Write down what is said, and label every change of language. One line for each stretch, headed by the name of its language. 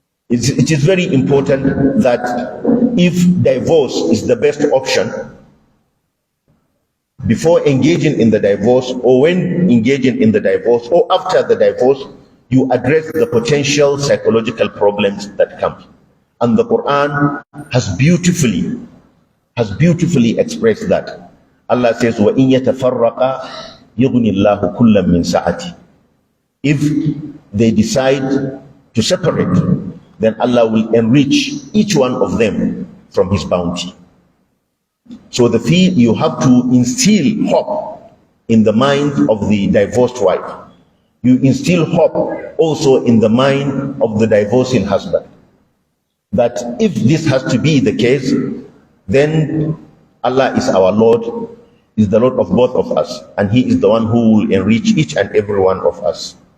English: It is very important that if divorce is the best option, before engaging in the divorce, or when engaging in the divorce, or after the divorce, you address the potential psychological problems that come. And the Quran has beautifully expressed that. Allah says,
Arabic: وَإِن يَتَفَرَّقَا يُغْنِ اللَّهُ كُلًّا مِنْ سَعَتِهِ.
English: If they decide to separate, then Allah will enrich each one of them from His bounty. So you have to instill hope in the mind of the divorced wife. You instill hope also in the mind of the divorcing husband, that if this has to be the case, then Allah is our Lord, is the Lord of both of us, and He is the one who will enrich each and every one of us.